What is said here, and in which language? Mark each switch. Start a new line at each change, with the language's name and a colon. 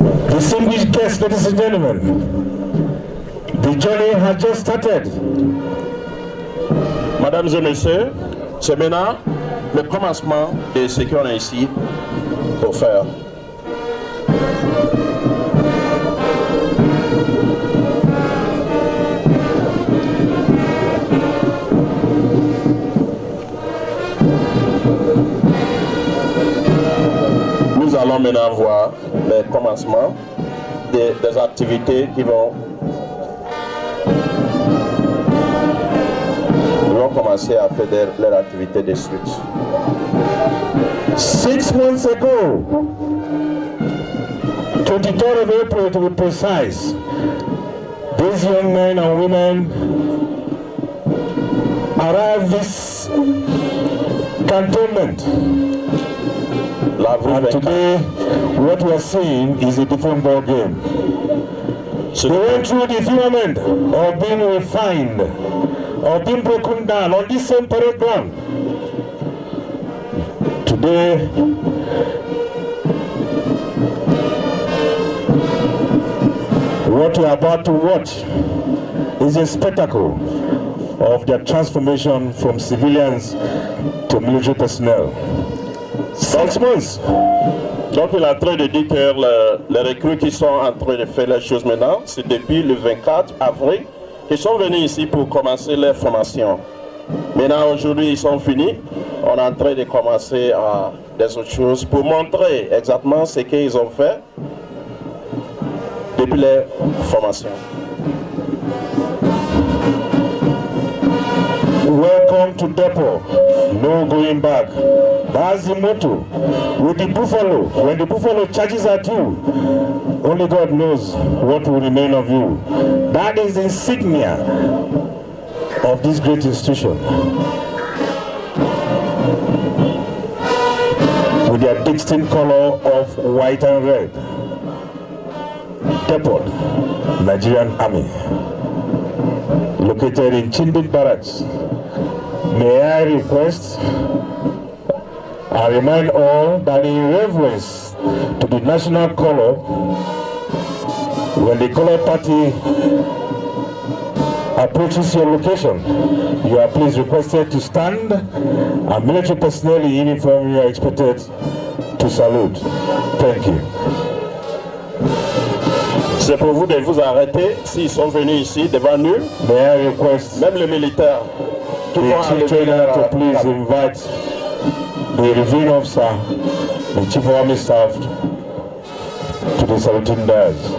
English: Distinguished guests, ladies and gentlemen, the journey has just started.
French: Mesdames et messieurs, c'est maintenant le commencement de ce qu'on a ici pour faire. Nous allons maintenant voir le commencement des activités qui vont commencer à faire leur activité de suite.
English: 6 months ago, 23rd of April to be precise, these young men and women arrived this cantonment. And today, what we are seeing is a different ball game. They went through the firmament of being refined, of being broken down on this same parade ground. Today, what we are about to watch is a spectacle of their transformation from civilians to military personnel. 6 months.
French: Donc il est en train de dire que les recrues qui sont en train de faire les choses maintenant, c'est depuis le 24 avril qu'ils sont venus ici pour commencer leur formation. Maintenant aujourd'hui ils sont finis, on est en train de commencer des autres choses pour montrer exactement ce qu'ils ont fait depuis leur formation.
English: Welcome to Depot, no going back. That's the motto. With the buffalo, when the buffalo charges at you, only God knows what will remain of you. That is the insignia of this great institution. With their distinct color of white and red. Depot, Nigerian Army, located in Chindit Barracks. May I request and remind all that in reverence to the national color, when the color party approaches your location, you are please requested to stand, and military personnel in uniform you are expected to salute. Thank you.
French: C'est pour vous de vous arrêter s'ils sont venus ici devant nous.
English: May I request
French: même les militaires qui vont
English: the chief trainer to please invite the reviewing officer, the chief of army staff, to the saluting dais.